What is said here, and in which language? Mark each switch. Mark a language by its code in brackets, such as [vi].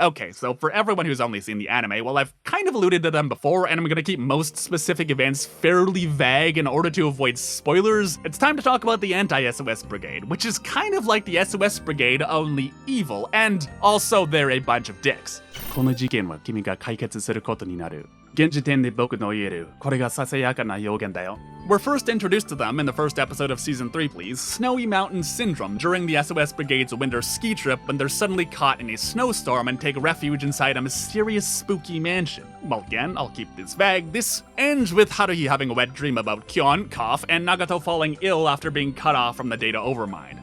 [en] Okay, so for everyone who's only seen the anime, well, I've kind of alluded to them before, and I'm gonna keep most specific events fairly vague in order to avoid spoilers. It's time to talk about the anti-SOS Brigade, which is kind of like the SOS Brigade, only evil, and also they're a bunch of dicks. [ja] この事件は君が解決することになる。現時点で僕の言える、これがささやかな予言だよ。 [en] We're first introduced to them in the first episode of Season 3, please, Snowy Mountain Syndrome, during the SOS Brigade's winter ski trip when they're suddenly caught in a snowstorm and take refuge inside a mysterious spooky mansion. Well, again, I'll keep this vague. This ends with Haruhi having a wet dream about Kyon, cough, and Nagato falling ill after being cut off from the Data Overmind.